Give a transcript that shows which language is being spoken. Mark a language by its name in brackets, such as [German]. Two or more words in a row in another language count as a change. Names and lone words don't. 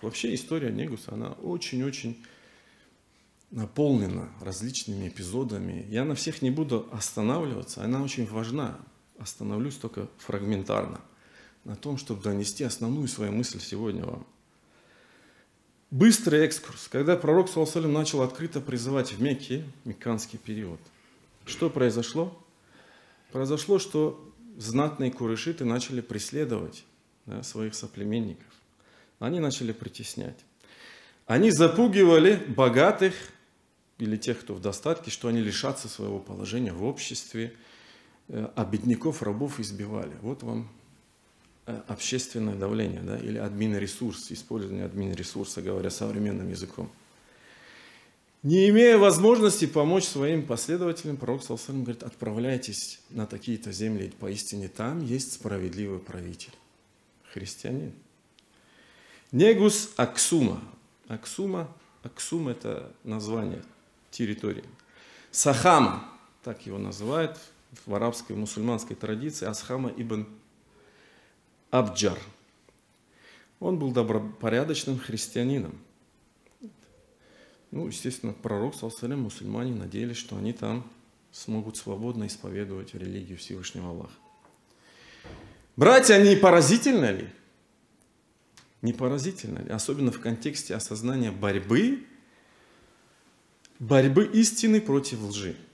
[Russian] Вообще история Негуса, она очень-очень наполнена различными эпизодами. Я на всех не буду останавливаться, она очень важна. Остановлюсь только фрагментарно на том, чтобы донести основную свою мысль сегодня вам. Быстрый экскурс. Когда пророк, [Arabic] صلى الله عليه وسلم, [Russian] начал открыто призывать в Мекке, мекканский период, что произошло? Произошло, что знатные курайшиты начали преследовать своих соплеменников. Они начали притеснять. Они запугивали богатых или тех, кто в достатке, что они лишатся своего положения в обществе, а бедняков, рабов избивали. Вот вам общественное давление, да, или админресурс, использование админресурса, говоря современным языком. Не имея возможности помочь своим последователям, пророк, [Arabic] صلى الله عليه وسلم, [Russian] говорит: отправляйтесь на такие-то земли, поистине там есть справедливый правитель, христианин. Негус Аксума. Аксум – это название территории. Сахама, так его называют в арабской мусульманской традиции, Асхама ибн Абджар. Он был добропорядочным христианином. Ну, естественно, пророк, [Arabic] صلى الله عليه وسلم, [Russian] мусульмане надеялись, что они там смогут свободно исповедовать религию Всевышнего Аллаха. Братья, не поразительно ли? Не поразительно ли? Особенно в контексте осознания борьбы истины против лжи.